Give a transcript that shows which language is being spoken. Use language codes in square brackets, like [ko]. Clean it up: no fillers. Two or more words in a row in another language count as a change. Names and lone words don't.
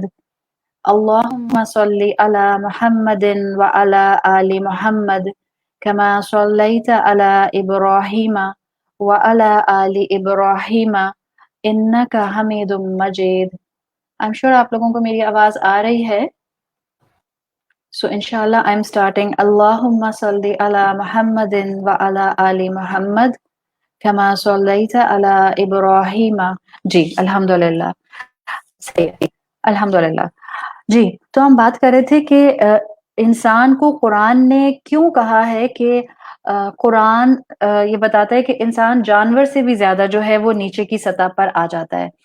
[ar] اللہم صلی علی محمد وعلی آل محمد کما صلیت علی ابراہیم وعلی آل ابراہیم انک حمید مجید۔ [en] I'm sure [ur] آپ لوگوں کو میری آواز آ رہی ہے۔ [en] So inshallah I'm starting [ar] اللهم صل على محمد وعلى آل محمد كما صليت على إبراهيم۔ [ur] جی الحمدللہ، الحمدللہ۔ جی تو ہم بات کر رہے تھے کہ انسان کو قرآن نے کیوں کہا ہے کہ قرآن یہ بتاتا ہے کہ انسان جانور سے بھی زیادہ جو ہے وہ نیچے کی سطح پر آ جاتا ہے۔